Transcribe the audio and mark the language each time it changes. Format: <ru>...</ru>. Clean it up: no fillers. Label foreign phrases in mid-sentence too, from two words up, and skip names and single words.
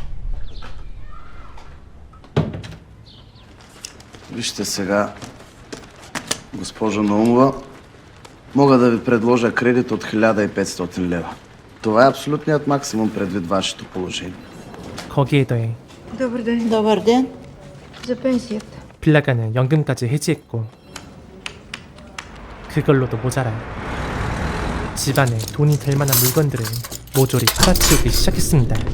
<bg>Вижте сега, госпожо Наумова, мога да ви предложа кредит от 1500 лева. Това е абсолютният максимум предвид вашето положение.</bg> <ko>거기에 더해</ko> <bg>Добър ден. Добър ден. За пенсията.</bg> <ko>빌라가는 연금까지 해지했고 그걸로도 모자라 집안에 돈이 될 만한 물건들을 모조리 팔아치우기 시작했습니다.</ko>